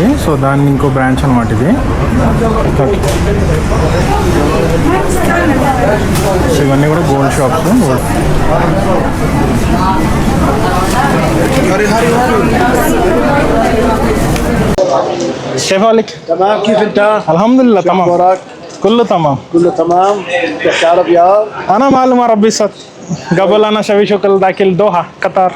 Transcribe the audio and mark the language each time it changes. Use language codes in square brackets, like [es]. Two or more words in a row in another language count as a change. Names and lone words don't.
[te] సో దాన్ని ఇంకో బ్రాంచ్ అనమాట ఇది. సో ఇవన్నీ కూడా [en] gold shops. [ar] كيف حالك؟ تمام كيف انت؟ الحمد لله تمام. اخبارك؟ كله تمام. كله تمام. بتحكي عربي يا؟ انا معلومه ربي صد قبل انا شوي شغل داخل دوحه قطر.